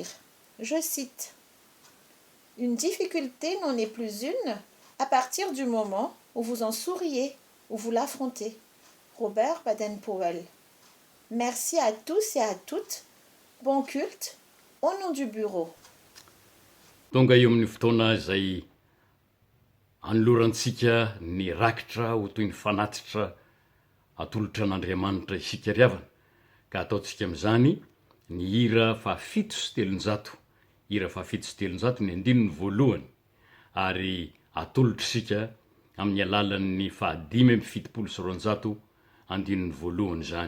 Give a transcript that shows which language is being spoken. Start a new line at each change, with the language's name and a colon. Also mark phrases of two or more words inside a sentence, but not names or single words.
French: Je cite: « Une difficulté n'en est plus une à partir du moment où vous en souriez, où vous l'affrontez. » Robert Baden-Powell. Merci à tous et à toutes. Bon culte au nom du bureau.
Malagasy: Tonga eo amin'ny fotoana izay anolorantsika ny rakitra ho toy ny fanatitra atolotra an'Andriamanitra isika riavana, ka ataontsika amin'izany ny hira fahafito sy telonjato, hira fahafito sy telonjato ny andininy voalohany, ary atolotra isika amin'ny alalan'ny 5:7 andininy voalohany zany.